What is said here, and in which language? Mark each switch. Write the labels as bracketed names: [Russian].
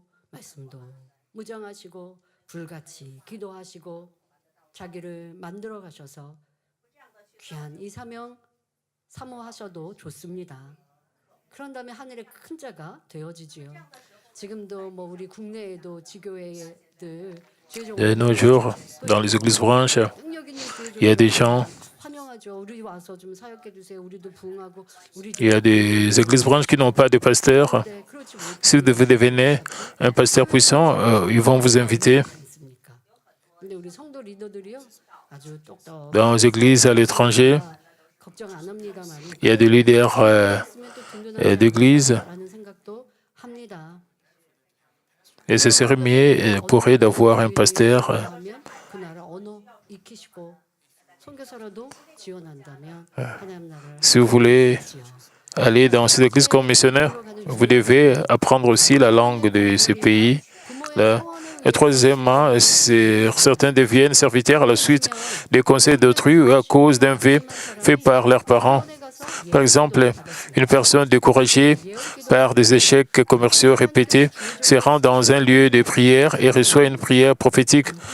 [Korean] 말씀도 무장하시고 불같이 기도하시고 자기를 만들어 가셔서 귀한 이 사명 사모하셔도 좋습니다. 그런 다음에 하늘의 큰 자가 되어지지요. 지금도 뭐 우리 국내에도 지교회들 [French] De nos jours, dans les églises branches, il y a des gens, [Korean] 환영하죠. 우리 와서 좀 사역해 주세요. 우리도 부흥하고 우리도 [French] il y a des églises branches qui n'ont pas de pasteur. [Korean] 네, 그렇지 [French] Si vous devenez un pasteur puissant, ils vont vous inviter. [Korean] 않습니까? 근데 우리 성도 리더들이요 아주 똑똑. [French] Dans les églises à l'étranger, [Korean] 걱정 안 합니다만 [French] il y a des leaders d'église. [Korean] 라는 생각도 합니다. [French] Et ce serait mieux pour eux d'avoir un pasteur. [Korean] 하면 그 나라 언어 익히시고 선교사라도 지원한다면 하나님 나라를 [French] Si vous voulez [Korean] 지어. [French] aller dans cette église comme missionnaire, vous devez apprendre aussi la langue de ces pays. Là. Et troisièmement, certains deviennent serviteurs à la suite des conseils d'autrui à cause d'un vœu fait par leurs parents. Par exemple, une personne découragée par des échecs commerciaux répétés se rend dans un lieu de prière et reçoit une prière prophétique.